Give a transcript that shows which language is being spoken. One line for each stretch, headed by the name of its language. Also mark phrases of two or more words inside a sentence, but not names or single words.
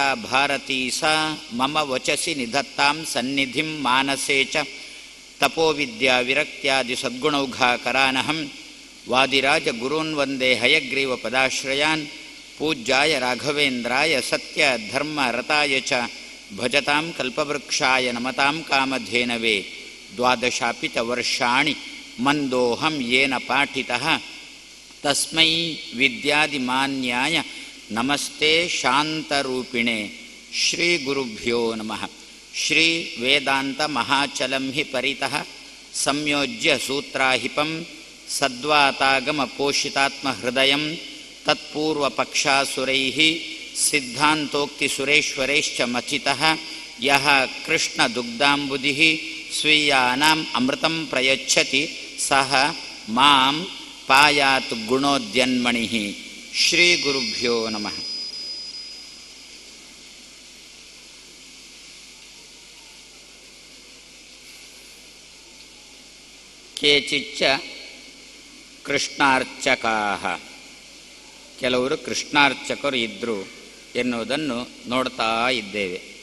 Sanskrit: ಭಾರತೀ ಸಾ ಮಮ ವಚಸಿ ನಿಧತ್ತಾಂ ಸನ್ನಿಧಿಂ ಮಾನಸೇ ಚ ತಪೋವಿದ್ಯಾ ವಿರಕ್ತ್ಯಾದಿ ಸದ್ಗುಣೌಘಾಕರಾನಹಂ ವಾದಿರಾಜ ಗುರೂನ್ ವಂದೇ ಹಯಗ್ರೀವ ಪದಾಶ್ರಯಾನ್ ಪೂಜ್ಯಾಯ ರಾಘವೇಂದ್ರಾಯ ಸತ್ಯ ಧರ್ಮ ರತಾಯ ಚ ಭಜತಾಂ ಕಲ್ಪವೃಕ್ಷಾಯ ನಮತಾಂ ಕಾಮಧೇನವೇ ದ್ವಾದಶಾಪಿ ಚ ವರ್ಷಾಣಿ ಮಂದೋಹಂ ಯೇನ ಪಾಠಿತಃ ತಸ್ಮೈ ವಿದ್ಯಾದಿಮಾನ್ಯಾಯ ನಮಸ್ತೆ ಶಾಂತರೂಪಿಣೆ ಶ್ರೀ ಗುರುಭ್ಯೋ ನಮಃ. ಶ್ರೀ ವೇದಾಂತ ಮಹಾಚಲಂ ಹಿ ಪರಿತಃ ಸಂಯೋಜ್ಯ ಸೂತ್ರಾಹಿಪಂ ಸದ್ವಾತಾಗಮ ಪೋಷಿತಾತ್ಮ ಹೃದಯಂ ತತ್ಪೂರ್ವಪಕ್ಷಾಸುರೈಃ ಸಿದ್ಧಾಂತೋಕ್ತಿ ಸುರೇಶ್ವರೈಶ್ಚ ಮಥಿತಃ ಯಃ ಕೃಷ್ಣ ದುಗ್ಧಾಂಬುಧಿಃ ಸ್ವೀಯಾನಾಂ ಅಮೃತಂ ಪ್ರಯಚ್ಛತಿ ಸಹ ಮಾಂ ಪಾಯಾತ್ ಗುಣೋದ್ಯನ್ಮಣಿಃ. ಶ್ರೀ ಗುರುಭ್ಯೋ ನಮಃ. ಕೇಚಿಚ್ಚ ಕೃಷ್ಣಾರ್ಚಕಾಃ,
Kannada: ಕೆಲವರು ಕೃಷ್ಣಾರ್ಚಕರು ಇದ್ದರು ಎನ್ನುವುದನ್ನು ನೋಡ್ತಾ ಇದ್ದೇವೆ.